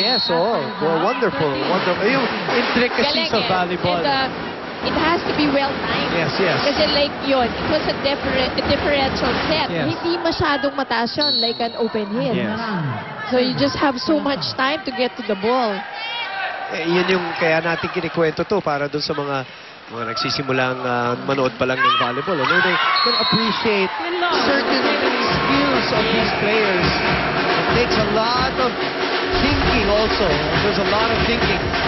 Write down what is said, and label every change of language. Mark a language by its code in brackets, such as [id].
[en] Yes, wonderful. Wonderful. Yung intricacies [tl] Galing, [en] of volleyball. And it has to be well timed. Yes. Kasi like yun, it was a differential set. Yes. [tl] Hindi masyadong mataas yun, [en] like an open hit. Yes. So you just have so much time to get to the ball. [tl] Yun yung kaya natin kinikwento to para dun sa mga nagsisimulang manood pa lang ng volleyball. [en] Ano, they can appreciate certain skills of these players. It takes a lot of thinking also. There's a lot of thinking.